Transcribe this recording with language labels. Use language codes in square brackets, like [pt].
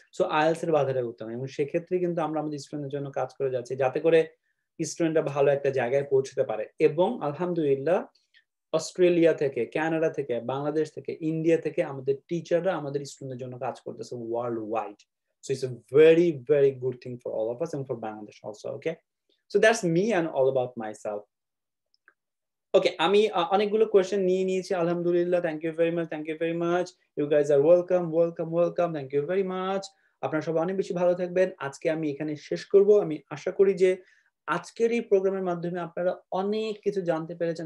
[bn] So IELTS এর বাধাটা উঠতে হবে, এবং সেক্ষেত্রে কিন্তু আমরা আমাদের স্টুডেন্টের জন্য কাজ করে যাচ্ছি যাতে করে স্টুডেন্টরা ভালো একটা জায়গায় পৌঁছতে পারে। এবং আলহামদুলিল্লাহ অস্ট্রেলিয়া থেকে, কানাডা থেকে, বাংলাদেশ থেকে, ইন্ডিয়া থেকে আমাদের টিচাররা আমাদের স্টুডেন্টের জন্য কাজ করতেছে world wide. [en] So it's a very, very good thing for all of us and for Bangladesh also, okay? So that's me and all about myself. [bn] Okay, আমি অনেকগুলো কোয়েশ্চেন নিয়ে নিয়েছি আলহামদুলিল্লাহ। [en] thank you very much, [bn] thank you very much. [en] You guys are welcome, welcome, welcome. Thank you very much. [bn] আপনারা সবাই অনেক বেশি ভালো থাকবেন। আজকে আমি এখানে শেষ করব। আমি আশা করি যে আজকের এই প্রোগ্রামের মাধ্যমে আপনারা অনেক কিছু জানতে পেরেছেন।